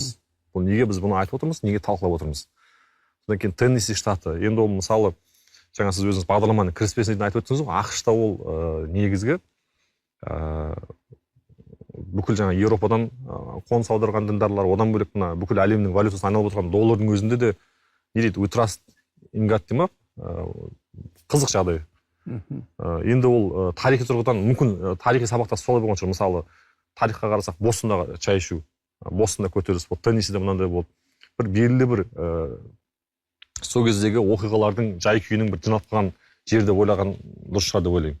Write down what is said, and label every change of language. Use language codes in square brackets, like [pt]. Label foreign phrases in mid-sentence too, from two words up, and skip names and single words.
[kk] Бұл неге біз бұны айтып отырмыз, неге талқылап отырмыз? Содан кейін Теннесси штаты, енді ол мысалы жаңа сіз өзіңіз бағдарламаның кіріспесін айтып өттіңіз ғой, ақшта ол негізгі бүкіл жаңа Еуропадан қоныс аударған діндарлар, одан бөлек мына бүкіл әлемнің валютасын айналып отырған доллардың өзінде де не дейді, [en] we trust in God [kk] дейді ма? Қызық жағдай. Енді ол тарихи тұрғыдан мүмкін тарихи сабақта солай болған шығар. Мысалы тарихқа қарасақ Бостондағы шай ішу, Бостонда көтеріліс болды, Теннессиде мынандай болды. Бір белгілі бір сол кездегі оқиғалардың жай күйінің бір жиналып қалған жерде ойлаған дұрыс шығар деп ойлаймын.